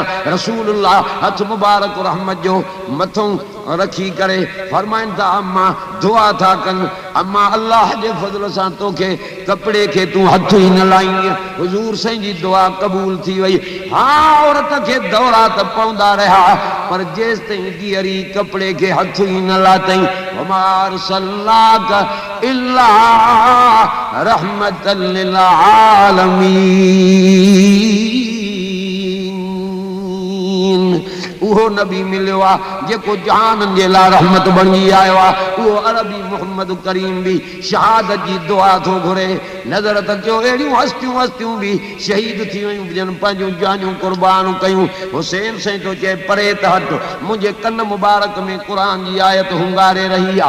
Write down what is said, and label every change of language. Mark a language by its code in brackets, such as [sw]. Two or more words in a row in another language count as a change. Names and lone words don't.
[sd] रसूलुल्लाह हथ मुबारक रहमत जो मथों रखी करे फरमाइनि था, अम्मा दुआ था कनि, अम्मा अल्लाह जे फज़ल सां तोखे कपिड़े खे तूं हथ ई न लाईंदीअ। हुज़ूर साईं जी दुआ क़बूल थी वई। हाँ, औरत खे दौरा त पवंदा रहिया, पर जेसि ताईं धीअरी कपिड़े खे हथ ई न लाथई। [ar] وما أرسلناك إلا رحمة للعالمين. [sd] उहो नबी मिलियो आहे जेको जहाननि जे लाइ रहमत बणिजी आयो आहे। उहो अरबी मोहम्मद करीम बि शहादत जी दुआ थो घुरे। नज़र त कयो, अहिड़ियूं हस्तियूं बि शहीद थी वियूं, जन पंहिंजूं जानियूं क़ुर्बान कयूं। हुसैन साईं थो चए, परे त हट, मुंहिंजे कन मुबारक में क़ुर जी आयत हुंगारे रही आहे।